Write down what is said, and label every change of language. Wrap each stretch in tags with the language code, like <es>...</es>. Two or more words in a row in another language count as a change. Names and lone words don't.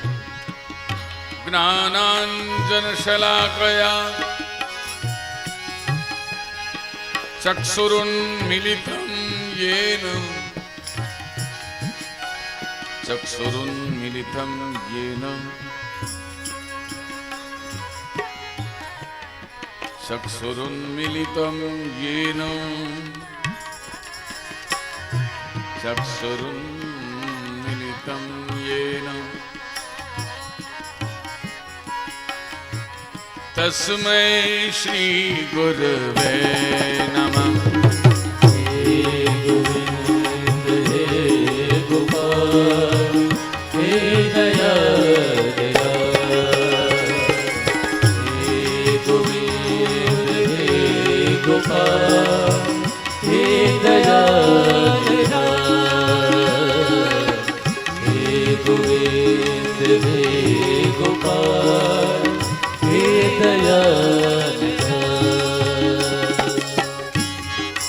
<sa>ज्ञानाञ्जनशलाकया चक्षुरुन्मिलितं येन चक्षुरुन्मिलितं येन चक्षुरुन्मिलितं येन चक्षुरुन्मिलितं येन तस्मै श्री गुरवे नमः।</sa> <hi>हे गोविंद हे गोपाल हे दयाल हे गोविंद हे गोपाल हे दयाल हे गोविंद हे गोपाल हे दयाल</hi>